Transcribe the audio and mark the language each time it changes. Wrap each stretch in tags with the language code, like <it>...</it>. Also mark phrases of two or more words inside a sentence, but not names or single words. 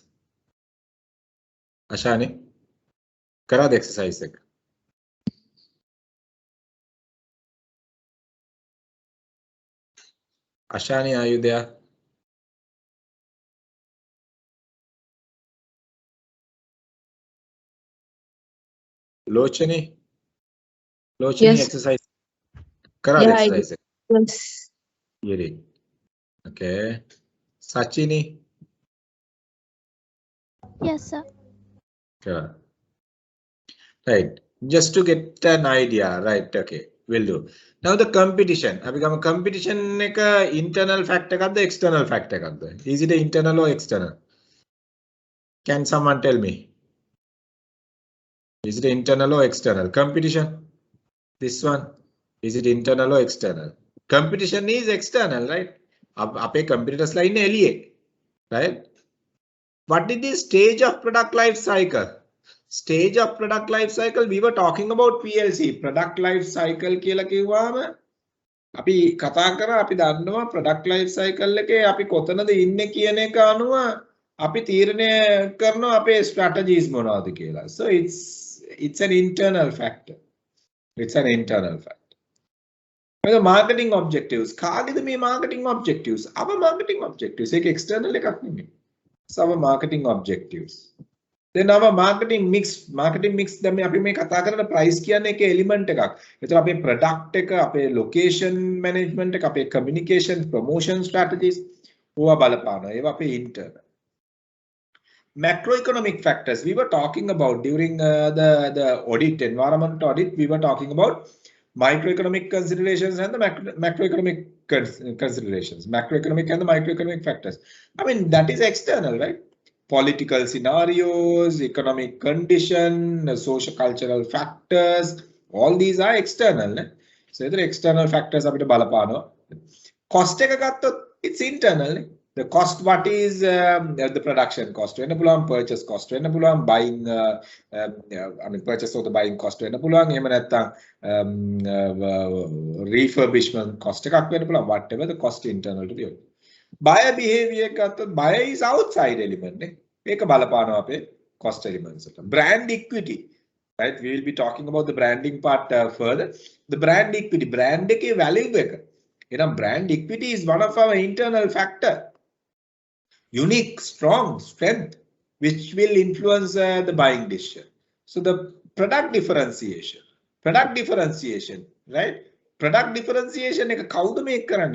<si>Ashani, කරාද exercise එක?</si> <en>Ashani, are you there? Lochani, Yes.</en> <si>exercise. කරාද</si> <en>Yeah, I</en> <si>exercise එක?</si> <en>Yes. You did. Okay. Sachini, Yes, sir.</en> <si>කරා. Right.</si> <en>Just to get an idea, right? Okay, will do. Now the competition.</en> <si>අපි ගම competition එක</si> <en>internal factor</en> <si>එකක්ද</si> <en>external factor</en> <si>එකක්ද?</si> <en>Is it internal or external? Can someone tell me? Is it internal or external? Competition. This one. Is it internal or external? Competition is external, right?</en> <si>අපේ competitors ලා ඉන්නේ එළියේ.</si> <en>Right? What is the stage of product life cycle? Stage of product life cycle, we were talking about PLC. Product life cycle</en> <si>කියලා කිව්වම අපි කතා කරා අපි දන්නවා</si> <en>product life cycle</en> <si>එකේ අපි කොතනද ඉන්නේ කියන එක අනුව අපි තීරණය කරනවා අපේ strategies මොනවද කියලා.</si> <en>So it's an internal factor. It's an internal factor. The marketing objectives.</en> <si>කාගේද මේ</si> <en>marketing objectives? Our marketing objectives.</en> <si>ඒක external එකක් නෙමෙයි.</si> <en>So our marketing objectives. Then our marketing mix</en> <si>දැන් අපි මේ කතා කරන price කියන්නේ එක element එකක්. ඒතර අපේ product එක, අපේ</si> <en>location management</en> <si>එක, අපේ</si> <en>communication promotion strategies</en> <si>ඕවා බලපානවා. ඒවා අපේ internal.</si> <en>Macroeconomic factors we were talking about during the audit, environment audit. We were talking about microeconomic considerations and the macroeconomic considerations. Macroeconomic and the microeconomic factors. I mean, that is external, right? Political scenarios, economic condition, social cultural factors, all these are external. So the external factors</en> <si>අපිට බලපානවා. Cost එක ගත්තොත්</si> <en>it's internal. The cost, what is the production cost?</en> <si>වෙන්න පුළුවන්,</si> <en>purchase cost</en> <si>වෙන්න පුළුවන්,</si> <en>buying I mean purchase or the buying cost</en> <si>වෙන්න පුළුවන්. එහෙම නැත්නම්</si> <en>refurbishment cost</en> <si>එකක් වෙන්න පුළුවන්.</si> <en>Whatever the cost internal to the buyer behavior ගත්තොත් buyer is outside element නේ.</en> <si>මේක බලපානවා අපේ</si> <en>cost elements</en> <si>වලට.</si> <en>Brand equity, right? We will be talking about the branding part further. The brand equity, brand එකේ value එක. එහෙනම් brand equity is one of our internal factor. Unique, strong strength which will influence the buying decision. So the product differentiation, right? Product differentiation</en> <si>එක කවුද මේක කරන්නේ?</si>